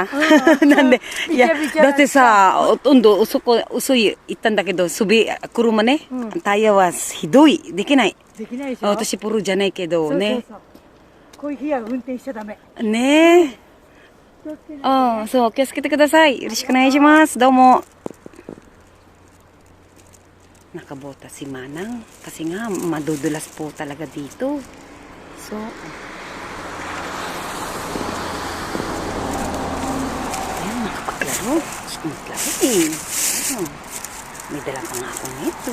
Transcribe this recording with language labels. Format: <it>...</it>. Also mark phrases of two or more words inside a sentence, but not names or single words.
<ja>なんで、いや、だってさ、温度、そこ、薄い、行ったんだけど、車ね、タイヤはひどい、できない。できないでしょ。私、プロじゃないけどね。そうこういう日は運転しちゃダメ。ねえ。そう、気をつけてください。よろしくお願いします。</ja> <tl>どうも。Nakabota si Manang kasi nga madudulas po talaga dito. So, ayan, makapaglaro. Gusto maglaro eh. May dala pa nga akong ito.</tl>